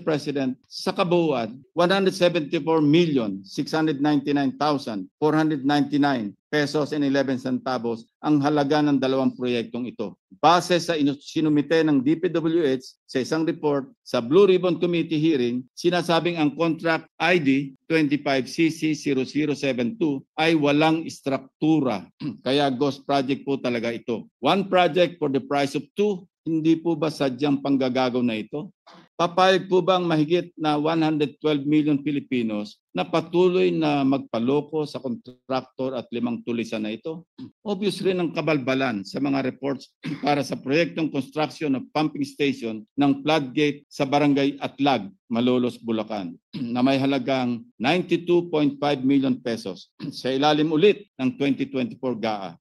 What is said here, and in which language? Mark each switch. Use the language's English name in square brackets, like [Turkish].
[Filipino] President, sa kabuuan, 174,699,499 [English] pesos and 11 centavos [Filipino] ang halaga ng dalawang proyektong ito. Base sa sinumite ng DPWH sa isang report sa Blue Ribbon Committee hearing, sinasabing ang contract ID 25CC0072 ay walang istruktura. Kaya ghost project po talaga ito. [English] One project for the price of two. [Filipino] Hindi po ba sadyang panggagago na ito? Papayag po bang mahigit na 112 million Filipinos na patuloy na magpaloko sa kontraktor at 5 tulisan na ito? Obvious rin ang kabalbalan sa mga reports para sa proyektong [English] construction of pumping station [Filipino] ng floodgate sa Barangay Atlag, Malolos, Bulacan na may halagang 92.5 million pesos sa ilalim ulit ng 2024 GAA.